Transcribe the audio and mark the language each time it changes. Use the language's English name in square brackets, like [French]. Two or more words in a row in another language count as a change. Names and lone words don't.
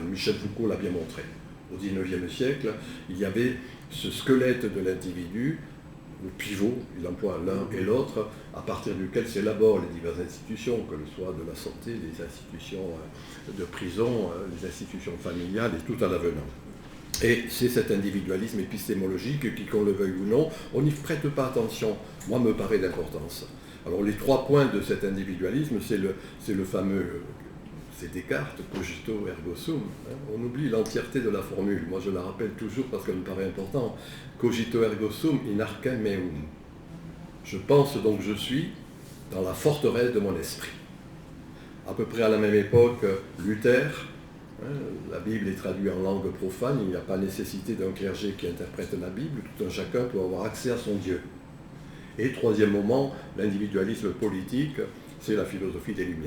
[French] Michel Foucault l'a bien montré. Au XIXe siècle, il y avait ce squelette de l'individu le pivot, il emploie l'un et l'autre, à partir duquel s'élaborent les diverses institutions, que ce soit de la santé, les institutions de prison, les institutions familiales et tout à l'avenant. Et c'est cet individualisme épistémologique qui, qu'on le veuille ou non, on n'y prête pas attention. Moi, me paraît d'importance. Alors les 3 points de cet individualisme, c'est le fameux, c'est Descartes, [Latin] cogito ergo sum. [French] On oublie l'entièreté de la formule. Moi, je la rappelle toujours parce qu'elle me paraît important. [Latin] Cogito ergo sum in arcem meum. [French] Je pense donc je suis dans la forteresse de mon esprit. À peu près à la même époque, Luther, la Bible est traduite en langue profane, il n'y a pas nécessité d'un clergé qui interprète la Bible, tout un chacun peut avoir accès à son Dieu. Et 3e moment, l'individualisme politique, c'est la philosophie des Lumières.